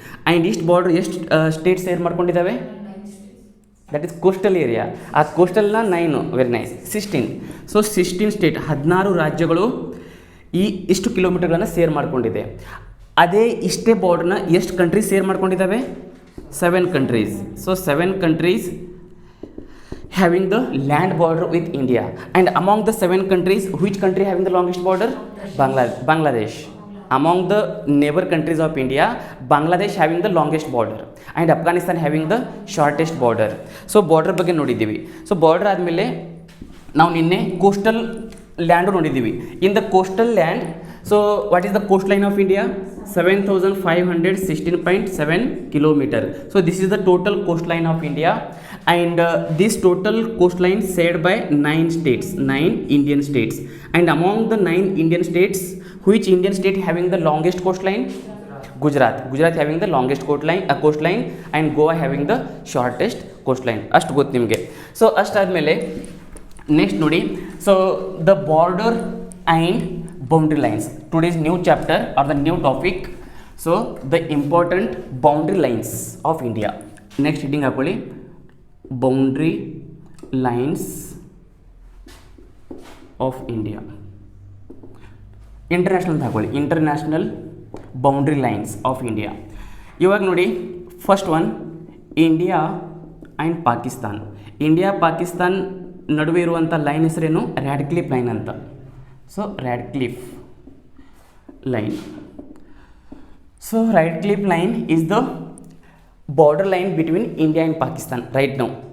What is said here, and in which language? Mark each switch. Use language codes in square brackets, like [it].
[kn] And ಇಷ್ಟು border ಎಷ್ಟು state share ಮಾಡ್ಕೊಂಡಿದ್ದಾವೆ? [en] That is coastal area. [kn] ಆ ಕೋಸ್ಟಲ್ನ 9, ವೆರಿ ನೈಸ್, 16. ಸೊ 16 ಸ್ಟೇಟ್, 16 ರಾಜ್ಯಗಳು ಇಷ್ಟು ಕಿಲೋಮೀಟರ್ಗಳನ್ನು ಸೇರ್ ಮಾಡ್ಕೊಂಡಿದೆ. ಅದೇ ಇಷ್ಟೇ ಬಾರ್ಡ್ರನ್ನ ಎಷ್ಟು countries share ಮಾಡ್ಕೊಂಡಿದ್ದಾವೆ? [en] 7 countries. So 7 countries having the land border with India. And among the 7 countries, which country having the longest border? Bangladesh. Among the neighbor countries of India, Bangladesh having the longest border and Afghanistan having the shortest border. So border [kn] ಬಗ್ಗೆ ನೋಡಿದ್ದೀವಿ. So border ಆದಮೇಲೆ ನಾವು ನಿನ್ನೆ coastal land ನೋಡಿದ್ದೀವಿ. [en] In the coastal land, so what is the coastline of India? 7,516.7 kilometer. So this is the total coastline of India, and this total coastline shared by 9 states, 9 Indian states. And among the 9 Indian states, which Indian state having the longest coastline? Gujarat. Gujarat having the longest coastline and Goa having the shortest coastline. [kn] ಅಷ್ಟು ಗೊತ್ತು ನಿಮಗೆ. So ಅಷ್ಟಾದಮೇಲೆ next ನೋಡಿ, [en] So the border and boundary lines. Today's new chapter or the new topic, so the important boundary lines of India. Next heading [kn] ಹಾಕೊಳ್ಳಿ, [en] boundary lines of India. International [kn] ಹಾಕೊಳ್ಳಿ, [en] International boundary lines of India. [kn] ಇವಾಗ ನೋಡಿ, [en] First one India and Pakistan. [kn] India Pakistan ನಡುವೆ ಇರುವಂಥ line ಹೆಸರೇನು? Radcliffe line ಅಂತ. [en] So Radcliffe line. So Radcliffe line is the border line between India and Pakistan right now.